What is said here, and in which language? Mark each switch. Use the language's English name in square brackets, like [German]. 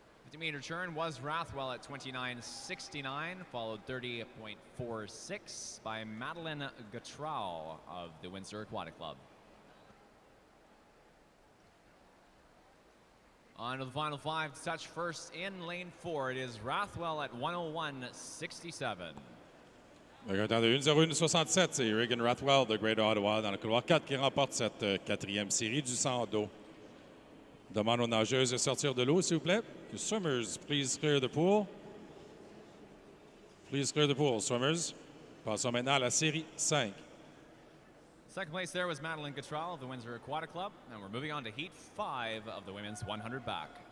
[English] 50-meter turn was Rathwell at 29.69, followed 30.46 by Madeline Gatrau of the Windsor Aquatic Club. On to the final 5 to touch first in lane 4. It is Rathwell at 101.67. [French] Avec un temps de 1,0167, c'est Regan Rathwell de Greater Ottawa dans le couloir 4 qui remporte cette quatrième série du 100 dos. Demande aux nageuses de sortir de l'eau, s'il vous plaît. [English] Swimmers, please clear the pool. Please clear the pool, swimmers. [French] Passons maintenant à la série 5. [English] Second place there was Madeline Gatrell of the Windsor Aquatic Club. And we're moving on to Heat 5 of the women's 100 back.